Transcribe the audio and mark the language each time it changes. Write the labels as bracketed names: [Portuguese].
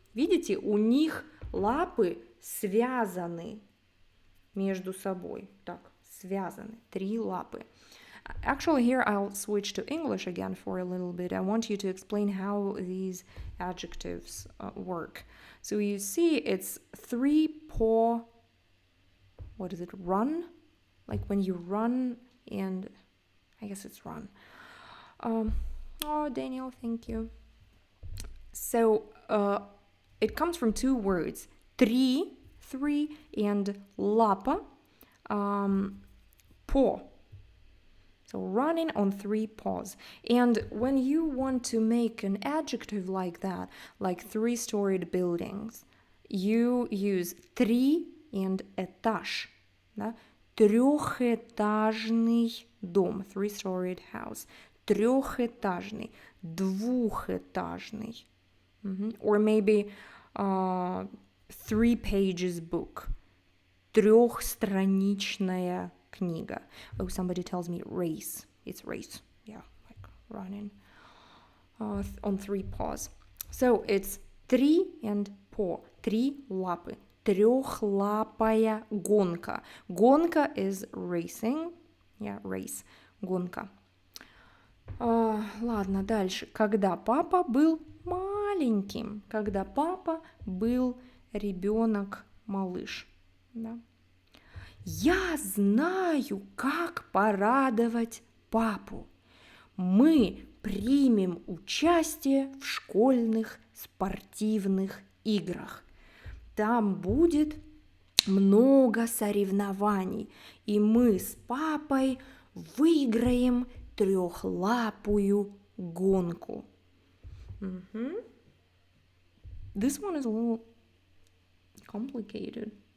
[Russian] Видите, у них лапы связаны между собой. Так, связаны, 3 лапы. [English] Actually, here I'll switch to English again for a little bit. I want you to explain how these adjectives work. So you see it's 3-paw, what is it, run? Like when you run and, I guess it's run. Oh, Daniel, thank you. So it comes from 2 words, three, and lapa, paw. So running on 3 paws. And when you want to make an adjective like that, like 3-storied buildings, you use 3 and этаж. Да? [Russian] Трехэтажный дом, [English] 3-storied house. [Russian] Трехэтажный, двухэтажный. [English] Or maybe 3 pages book. [Russian] трехстраничная книга. [English] Oh, somebody tells me race. It's race. Yeah, like running on three paws. So it's three and paw. [Russian] Три лапы. Трехлапая гонка. [English] Гонка is racing. Yeah, race. [Russian] Гонка. Ладно, дальше. Когда папа был маленьким. Когда папа был ребенок-малыш. Да. Я знаю, как порадовать папу. Мы примем участие в школьных спортивных играх. Там будет много соревнований, и мы с папой выиграем трехлапую гонку. [English] This one is a little complicated.